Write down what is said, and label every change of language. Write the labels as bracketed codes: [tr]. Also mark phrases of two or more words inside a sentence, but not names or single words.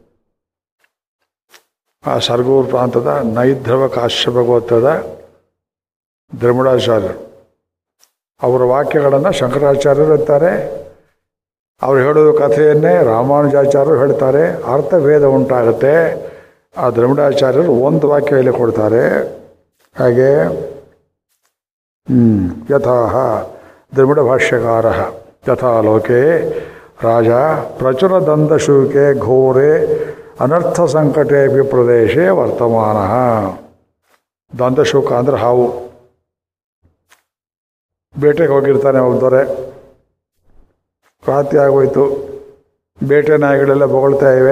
[kn] ಆ ಸರಗೂರು ಪ್ರಾಂತದ ನೈಧ್ರುವ ಕಾಶ್ಯಪ ಗೋತ್ರದ ದ್ರಮಿಡಾಚಾರ್ಯರು. ಅವರ ವಾಕ್ಯಗಳನ್ನು ಶಂಕರಾಚಾರ್ಯರು ಇರ್ತಾರೆ. ಅವರು ಹೇಳೋದು ಕಥೆಯನ್ನೇ ರಾಮಾನುಜಾಚಾರ್ಯರು ಹೇಳ್ತಾರೆ. ಅರ್ಥಭೇದ ಉಂಟಾಗುತ್ತೆ. ಆ ದ್ರಮಿಡಾಚಾರ್ಯರು ಒಂದು ವಾಕ್ಯ ಹೇಳಿಕೊಡ್ತಾರೆ. [sa] ಹಾಗೆ ಯಥಾ ದ್ರವಿಡ ಯಥಾ ಲೋಕೆ ರಾಜ ಪ್ರಚುರ ದಂದಶೂಕೆ ಘೋರೆ ಅನರ್ಥ ಸಂಕಟೆ ಪ್ರದೇಶೆ ವರ್ತಮಾನ. [kn] ದಂದಶೂಕ ಅಂದರೆ ಹಾವು. ಬೇಟೆಗೆ ಹೋಗಿರ್ತಾನೆ ಒಬ್ಬ ದೊರೆ. ರಾತ್ರಿ ಆಗೋಯ್ತು. ಬೇಟೆ ನಾಯಿಗಳೆಲ್ಲ ಬೊಗಳ್ತಾ ಇವೆ.